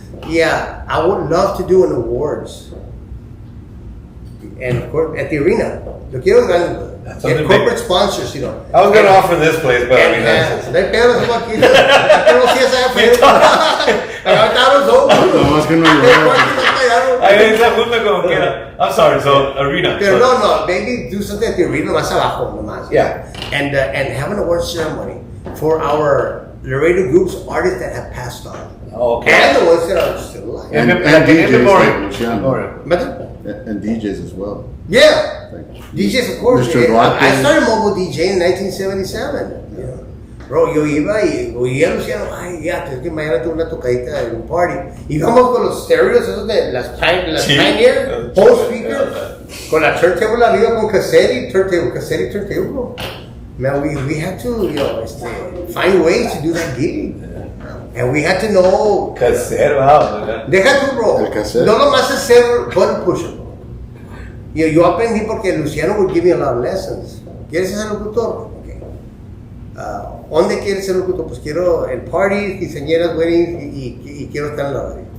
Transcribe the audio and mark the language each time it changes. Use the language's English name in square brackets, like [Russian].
[English] Yeah, I would love to do an awards. And of course, at the arena. [Spanish] Lo quiero grande. [English] Get corporate sponsors, I was going to offer this place, but I mean, that's [Spanish] no hay pedo, estamos aquí. Pero sí es allá afuera. Nomás que no llovió. ahí esa junta como quiera. [English] I'm sorry, so arena. [Spanish] Pero [English] So- no, maybe do something at the arena [Spanish] más abajo, nomás. [English] Yeah. And have an award ceremony for our Laredo groups, artists that have passed on. Okay. And the ones that are still alive. And In DJs memoriam. like Luciano. Memoriam. And DJs as well. Yeah. DJs, of course. Mr. Duarte. I started mobile DJing in 1977. [Spanish] Bro, yo iba y oía a Luciano, ay, ya, es que mañana tengo una tocadita en un party. Íbamos con los stereos esos de las Pioneer, Pole speakers, con la turntable arriba con cassette y turntable, bro. [English] Man, we had to, find ways to do that gig. And we had to know. Cassette, wow. [Spanish] Deja tú, bro. El cassette. No nomás hacer [English] button pusher, bro. [Spanish] Yo aprendí porque [English] Luciano would give me a lot of lessons. [Spanish] ¿Quieres ser locutor? Okay. ¿Dónde quieres ser locutor? Pues quiero el party, quinceañeras, weddings y quiero estar en la radio.